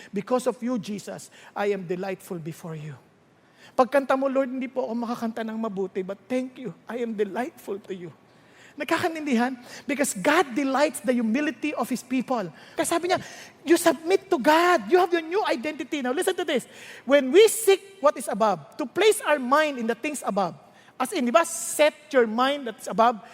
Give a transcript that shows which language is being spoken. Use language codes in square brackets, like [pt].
[en] Because of you, Jesus, I am delightful before you. [tl] Pagkanta mo, Lord, hindi po ako makakanta ng mabuti, [en] but thank you. I am delightful to you. [tl] Nagkakaintindihan? [en] Because God delights the humility of His people. [tl] Kasi sabi niya, [en] you submit to God. You have your new identity. Now listen to this. When we seek what is above, to place our mind in the things above, as in, [tl] di ba, [en] set your mind that's above.